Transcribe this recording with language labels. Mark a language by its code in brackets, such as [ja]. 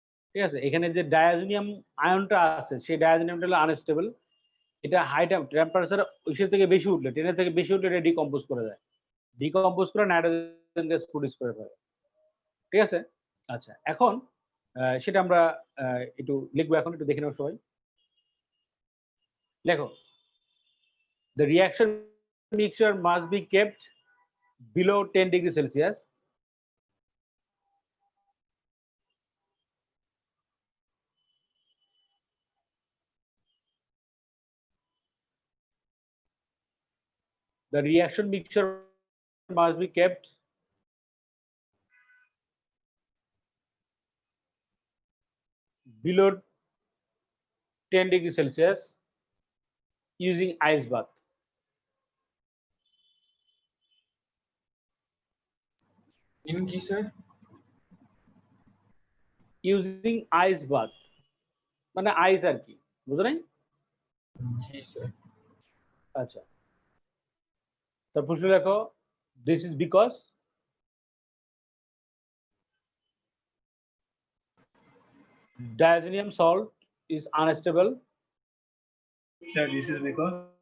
[bn] ঠিক আছে, এখানে যে ডায়াজোনিয়াম আয়নটা আছে, সেই ডায়াজোনিয়ামটা হলো আনস্টেবল। এটা হাই টেম্পারেচার ওইসের থেকে বেশি উঠলে, 10 থেকে বেশি উঠলে এটা ডিকম্পোজ করে যায়, ডিকম্পোজ করে নাইট্রোজেন গ্যাস প্রডিউস করে ফেলে। ঠিক আছে, আচ্ছা এখন সেটা আমরা একটু লিখবো, এখন একটু দেখে নেব সবাই। লেখো, [en] the reaction mixture must be kept below 10 degrees Celsius the reaction mixture must be kept below 10 degrees Celsius using ice bath. [bn] in কি স্যার? [en] Using ice bath [bn] মানে আইস আর কি, বুঝো নাই? জি স্যার। আচ্ছা, তারপর লেখো, [en] this is because diazonium salt is unstable. Sir, this is because